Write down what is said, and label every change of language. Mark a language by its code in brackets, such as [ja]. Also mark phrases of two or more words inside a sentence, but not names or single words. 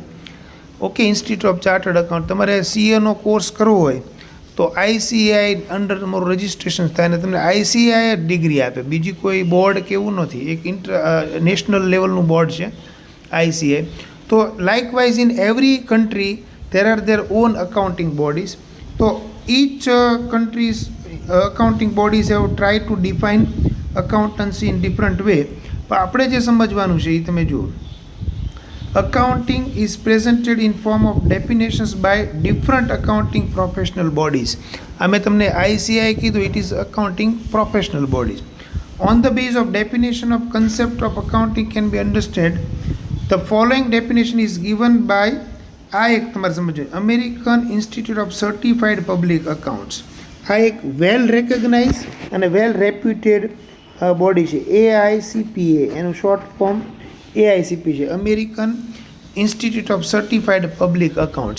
[en] okay, Institute of Chartered Account. [gu] તમારે CAનો કોર્સ કરવો હોય તો ICAI અંડર તમારું રજિસ્ટ્રેશન થાય ને તમને ICAI ડિગ્રી આપે. બીજી કોઈ બોર્ડ કે એવું નથી, એક [en] national levelનું [gu] બોર્ડ છે ICAI. [en] તો likewise in every country there are their own accounting bodies. So each country's accounting bodies have tried to define accountancy in different way. [gu] પણ આપણે જે સમજવાનું છે એ તમે જુઓ, [en] accounting is presented in form of definitions by different accounting professional bodies. [gu] આ મેં તમને ICAI કીધું, [en] it is accounting professional bodies. On the basis of definition of concept of accounting can be understood. The following definition is given by [gu] આ એક તમારે સમજો, [en] અમેરિકન ઇન્સ્ટિટ્યૂટ ઓફ સર્ટિફાઈડ પબ્લિક અકાઉન્ટ્સ. [gu] આ એક [en] well recognise [gu] અને [en] well reputed body [gu] છે, AICPA. એનું [en] short form [gu] AICP છે, અમેરિકન ઇન્સ્ટિટ્યૂટ ઓફ સર્ટિફાઈડ પબ્લિક અકાઉન્ટ્સ.